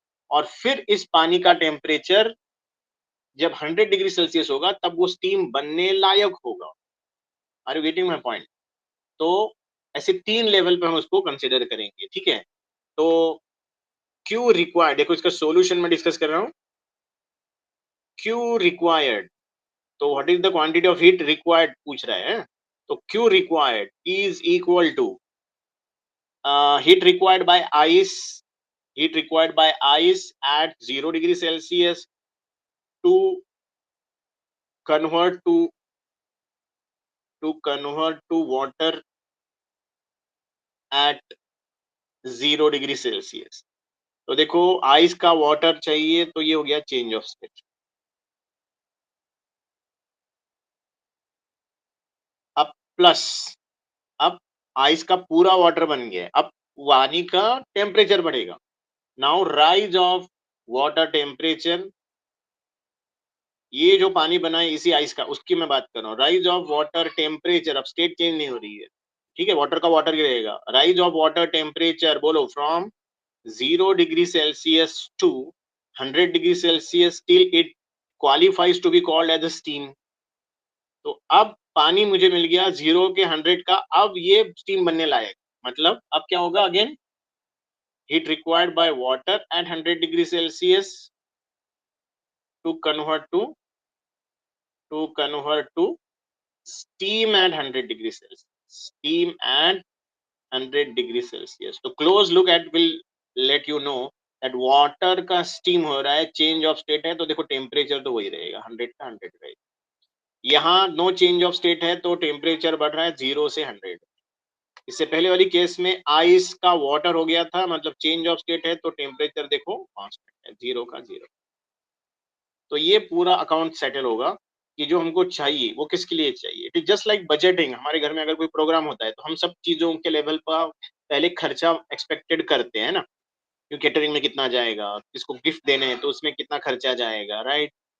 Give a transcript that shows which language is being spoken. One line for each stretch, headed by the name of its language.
Hindi: और फिर इस पानी का टेम्परेचर जब 100 डिग्री सेल्सियस होगा तब वो स्टीम बनने लायक होगा।
English: Are you getting my point?
Hindi: तो ऐसे 3 लेवल पे हम उसको कंसीडर करेंगे, ठीक है। तो क्यू रिक्वायर्ड, देखो इसका सॉल्यूशन में डिस्कस कर रहा हूँ।
English: Q required, तो what is the quantity of heat required
Hindi: पूछ रहा है।
English: तो Q required is equal to heat required by ice, heat required by ice at 0 degree Celsius to convert to water at 0 degree Celsius।
Hindi: तो देखो ice का water चाहिए तो ये हो गया चेंज ऑफ स्टेट। अब प्लस, अब आइस का पूरा वाटर बन गया, अब पानी का टेम्परेचर बढ़ेगा।
English: now rise of water temperature,
Hindi: ये जो पानी बना है इसी आइस का, उसकी मैं बात कर रहा हूँ। राइज ऑफ वाटर टेम्परेचर, अब स्टेट चेंज नहीं हो रही है, ठीक है, वाटर का वाटर ही रहेगा।
English: Rise of water temperature, बोलो, from 0 degree Celsius to 100 degree Celsius till it qualifies to be called as a steam.
Hindi: तो अब पानी मुझे मिल गया 0 के 100 का, अब ये स्टीम बनने लायक, मतलब अब क्या होगा,
English: again heat required by water at 100 degree Celsius
Hindi: to convert to steam at 100 degree Celsius.
English: Steam at 100 degree Celsius.
Hindi: तो
English: close look at will let you know that
Hindi: water का steam हो रहा है, change of state है, तो देखो temperature तो वही रहेगा, 100 का 100 रहेगा। यहाँ no change of state है तो temperature बढ़ रहा है 0 से 100। इससे पहले वाली केस में आइस का वाटर हो गया था, मतलब चेंज ऑफ स्टेट है, तो टेम्परेचर देखो कांस्टेंट है, 0 का 0। तो ये पूरा अकाउंट सेटल होगा कि जो हमको चाहिए वो किसके लिए चाहिए।
English: It is just like budgeting.
Hindi: हमारे घर में अगर कोई प्रोग्राम होता है तो हम सब चीजों के लेवल पर पहले खर्चा एक्सपेक्टेड करते हैं ना, कि केटरिंग में कितना जाएगा, किसको गिफ्ट देने हैं तो उसमें कितना खर्चा जाएगा, राइट।